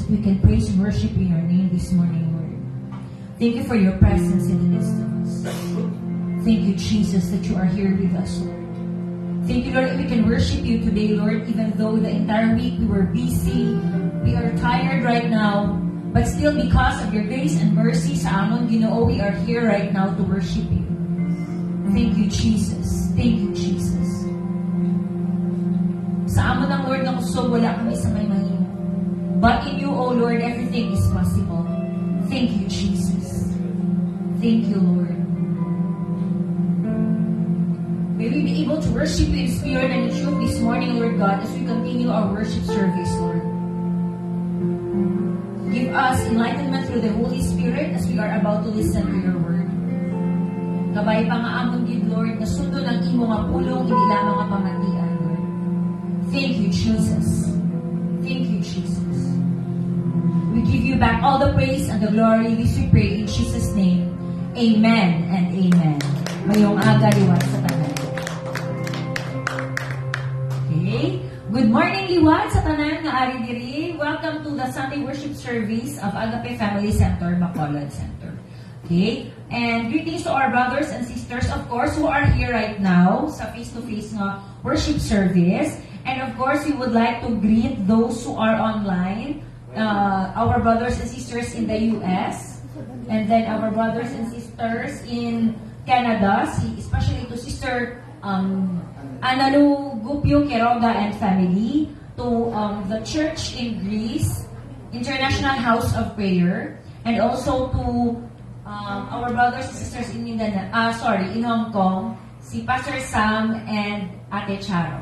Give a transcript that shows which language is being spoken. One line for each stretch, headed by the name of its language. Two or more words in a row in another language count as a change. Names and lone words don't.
English: We can praise and worship in your name this morning, Lord. Thank you for your presence in the midst of us. Thank you, Jesus, that you are here with us, Lord. Thank you, Lord, that we can worship you today, Lord, even though the entire week we were busy, we are tired right now, but still because of your grace and mercy
Hiligaynon: sa amon Ginoo,
English: we are here right now to worship you. Thank you, Jesus. Thank you, Jesus.
Hiligaynon: Sa amon ang Lord na kusog, wala kami sa may mahina.
English: But in you, O Lord, everything is possible. Thank you, Jesus. Thank you, Lord. May we be able to worship you in spirit and in truth this morning, Lord God, as we continue our worship service, Lord. Give us enlightenment through the Holy Spirit as we are about to listen to your word.
Hiligaynon: Kabay pa nga amon gid, Lord, na sundo ng imo nga pulong inila mga pamatian, Lord.
English: Thank you, Jesus. Thank you, Jesus. We give you back all the praise and the glory. This we pray in Jesus' name. Amen and amen.
Hiligaynon: Mayong aga liwat sa tanan. Okay.
English: Good morning,
Hiligaynon: liwat sa tanan nga ari diri.
English: Welcome to the Sunday worship service of Agape Family Center, Bacolod Center. Okay? And greetings to our brothers and sisters, of course, who are here right now sa face-to-face nga worship service. And of course, we would like to greet those who are online, our brothers and sisters in the US, and then our brothers and sisters in Canada, especially to Sister Analu Gupio Quiroga and family, to the church in Greece, International House of Prayer, and also to our brothers and sisters in in Hong Kong, si Pastor Sam and Ate Charo.